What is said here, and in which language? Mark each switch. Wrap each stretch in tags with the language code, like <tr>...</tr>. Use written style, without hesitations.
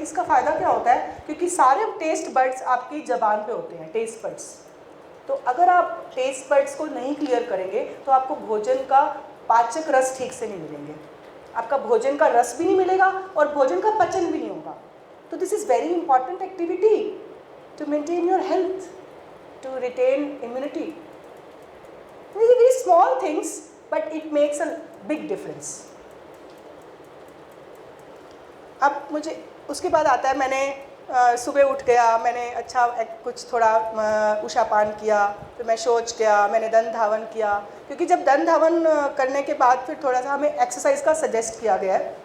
<hi>इसका फ़ायदा क्या होता है, क्योंकि सारे टेस्ट बड्स आपकी ज़बान पे होते हैं, टेस्ट बड्स। तो अगर आप टेस्ट बड्स को नहीं क्लियर करेंगे तो आपको भोजन का पाचक रस ठीक से नहीं मिलेंगे, आपका भोजन का रस भी नहीं मिलेगा और भोजन का पचन भी नहीं होगा।</hi> <en>तो this is very important activity to maintain your health, to retain immunity. These are very small things, but it makes a big difference.</en> <hi>अब मुझे उसके बाद आता है, मैंने सुबह उठ गया, मैंने अच्छा कुछ थोड़ा उषापान किया, फिर मैं शौच किया, मैंने दंत धावन किया, क्योंकि जब दंत धावन करने के बाद फिर थोड़ा सा हमें एक्सरसाइज का सजेस्ट किया गया है।</hi>